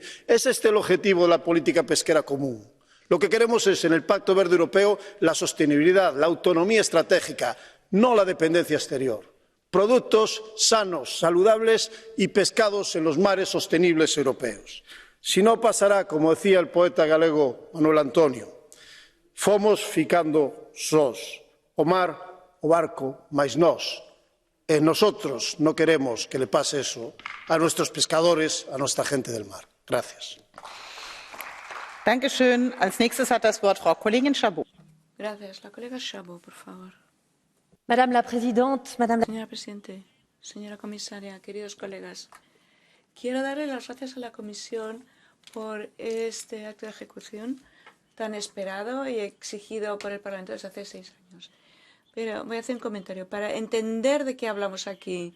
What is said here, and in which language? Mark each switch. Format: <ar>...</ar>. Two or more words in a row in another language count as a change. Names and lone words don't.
<es>¿Es este el objetivo de la política pesquera común? Lo que queremos es, en el Pacto Verde Europeo, la sostenibilidad, la autonomía estratégica, no la dependencia exterior. Productos sanos, saludables y pescados en los mares sostenibles europeos. Si no pasará, como decía el poeta galego Manuel Antonio,</es> <gl>fomos ficando sós, o mar, o barco, mais nós.</gl> <es>Nosotros no queremos que le pase eso a nuestros pescadores, a nuestra gente del mar. Gracias.</es> <de>Dankeschön. Als nächstes hat das Wort Frau Kollegin Chabot.</de> <es>Gracias. La colega Chabot, por favor.</es> <fr>Madame la Présidente,</fr> <es>Señora Presidente, señora Comisaria, queridos colegas, quiero darle las gracias a la Comisión por este acto de ejecución tan esperado y exigido por el Parlamento desde hace 6 años. Pero voy a hacer un comentario para entender de qué hablamos aquí.</es>